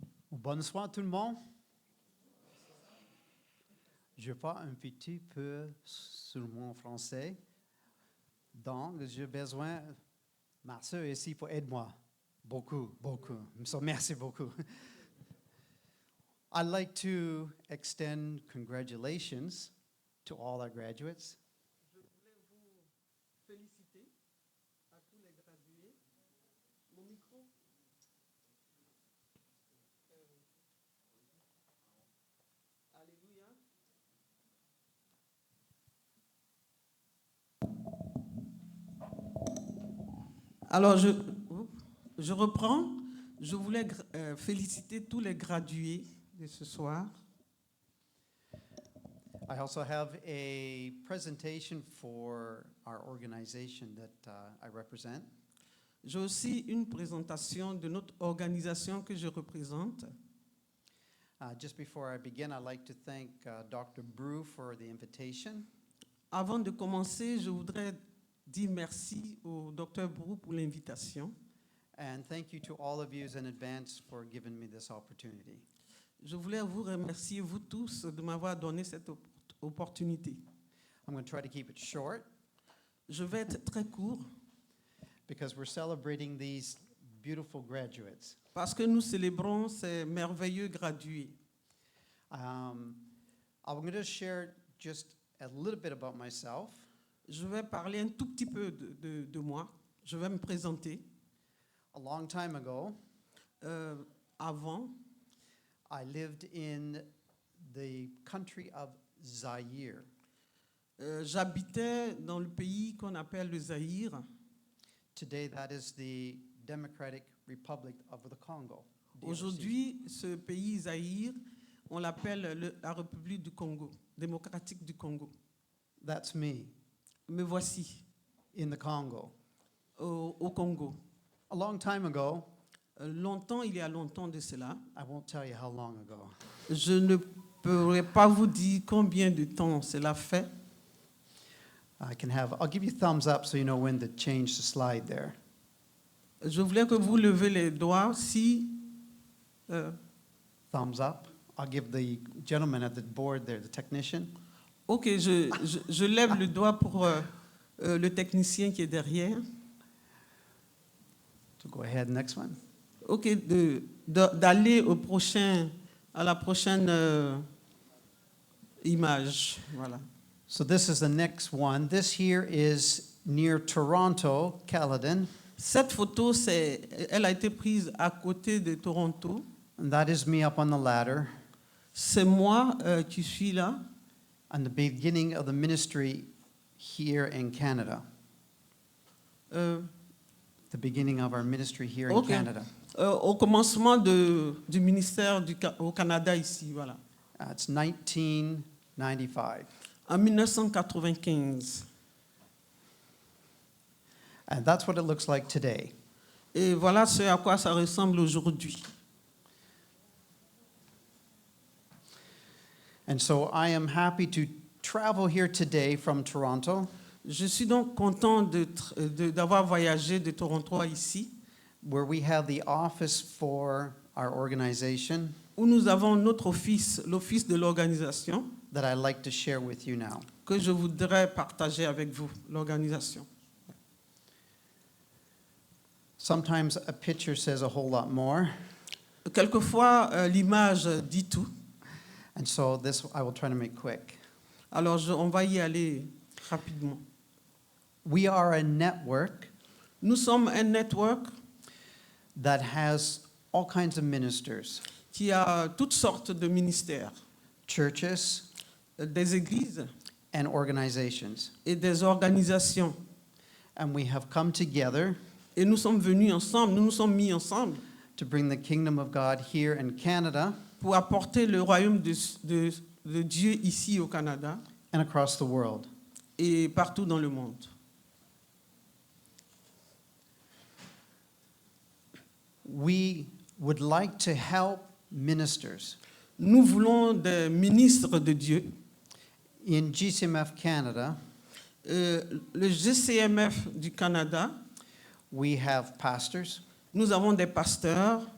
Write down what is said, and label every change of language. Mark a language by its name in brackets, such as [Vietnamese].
[French] Bonsoir tout le monde. Je parle un petit peu seulement français, donc j'ai besoin, ma soeur ici pour aider moi. Beaucoup. So, merci beaucoup. [English] I'd like to extend congratulations to all our graduates. [French] Je voulais vous féliciter à tous les gradués. Mon micro. Alléluia. Alors, je reprends. Je voulais féliciter tous les gradués de ce soir. [English] I also have a presentation for our organization that I represent. [French] J'ai aussi une présentation de notre organisation que je représente. [English] Just before I begin, I'd like to thank Dr. Brew for the invitation. [French] Avant de commencer, je voudrais dire merci au Dr. Brou pour l'invitation. [English] And thank you to all of you in advance for giving me this opportunity. [French] Je voulais vous remercier, vous tous, de m'avoir donné cette opportunité. [English] I'm going to try to keep it short [French] Je vais être très court [English] because we're celebrating these beautiful graduates. [French] parce que nous célébrons ces merveilleux gradués. [English] I'm going to share just a little bit about myself. [French] Je vais parler un tout petit peu de moi. Je vais me présenter. [English] A long time ago, [French] Avant, [English] I lived in the country of Zaire. [French] j'habitais dans le pays qu'on appelle le Zaïre. [English] Today, that is the Democratic Republic of the Congo. DRC. [French] Aujourd'hui, ce pays Zaïre, on l'appelle la République du Congo, démocratique du Congo. [English] That's me [French] Me voici [English] in the Congo. [French] au Congo. [English] A long time ago, [French] longtemps, il y a longtemps de cela. [English] I won't tell you how long ago. [French] Je ne pourrais pas vous dire combien de temps cela fait. [English] I'll give you thumbs up so you know when to change the slide there. [French] Je voulais que vous levez les doigts si... [English] Thumbs up. I'll give the gentleman at the board there, the technician. [French] Ok, je lève le doigt pour le technicien qui est derrière. [English] So go ahead, next one. [French] Ok, d'aller à la prochaine image. Voilà. [English] So this is the next one. This here is near Toronto, Caledon, [French] Cette photo, elle a été prise à côté de Toronto. [English] and that is me up on the ladder [French] C'est moi qui suis là. [English] on the beginning of the ministry here in Canada. Euh, The beginning of our ministry here in Ok. Canada. [French] Au commencement du ministère au Canada ici, voilà. [English] It's 1995. [French] En 1995. [English] And that's what it looks like today. [French] Et voilà ce à quoi ça ressemble aujourd'hui. [English] And so I am happy to travel here today from Toronto, [French] Je suis donc content d'avoir voyagé de Toronto à ici, [English] where we have the office for our organization [French] où nous avons notre office, l'office de l'organisation, [English] that I'd like to share with you now. [French] que je voudrais partager avec vous, l'organisation. [English] Sometimes a picture says a whole lot more, [French] Quelquefois, l'image dit tout. [English] and so this I will try to make quick. [French] Alors, on va y aller rapidement. [English] We are a network [French] Nous sommes un network [English] that has all kinds of ministers, [French] qui a toutes sortes de ministères, [English] churches, [French] des églises [English] and organizations. [French] et des organisations. [English] And we have come together [French] Et nous sommes venus ensemble, nous nous sommes mis ensemble [English] to bring the kingdom of God here in Canada [French] pour apporter le royaume de Dieu ici au Canada [English] and across the world. [French] et partout dans le monde. [English] We would like to help ministers. [French] Nous voulons des ministres de Dieu. [English] In GCMF Canada, [French] Le GCMF du Canada, [English] we have pastors, [French] nous avons des pasteurs,